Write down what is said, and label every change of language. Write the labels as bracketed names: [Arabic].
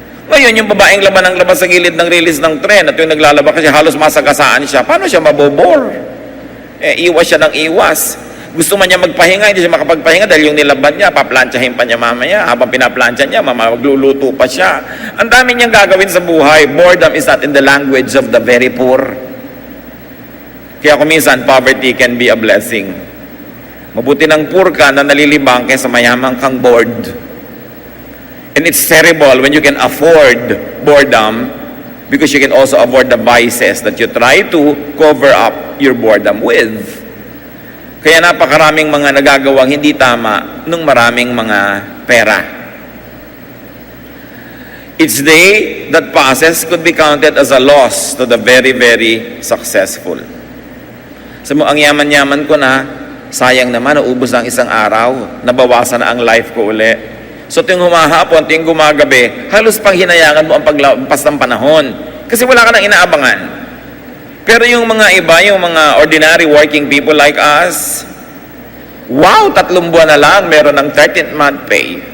[Filipino] Ngayon, yung babaeng laban ng labas sa gilid ng release ng tren at yung naglalaba kasi halos masagasaan siya, paano siya mabobore? Iwas siya ng iwas. Gusto man niya magpahinga, hindi siya makapagpahinga dahil yung nilaban niya, paplantsahin pa niya mamaya. Habang pinaplantsa niya, magluluto pa siya. Ang dami niyang gagawin sa buhay. [English] Boredom is not in the language of the very poor. [Filipino] Kaya kuminsan, [English] poverty can be a blessing. [Filipino] Mabuti ng poor ka na nalilibang kaysa mayamang kang bored. [English] And it's terrible when you can afford boredom because you can also afford the vices that you try to cover up your boredom with. [Filipino] Kaya napakaraming mga nagagawang hindi tama nung maraming mga pera. [English] Each day that passes could be counted as a loss to the very, very successful. [Filipino] Sabi mo, ang yaman-yaman ko na, sayang naman, naubos ang isang araw, nabawasan na ang life ko uli. So tuwing humahapon, tuwing gumagabi, halos pang hinayangan mo ang paglampas ng panahon. Kasi wala ka nang inaabangan. Pero yung mga iba, yung mga [English] ordinary working people like us, [Filipino] wow, 3 buwan na lang, meron ng 13th month pay.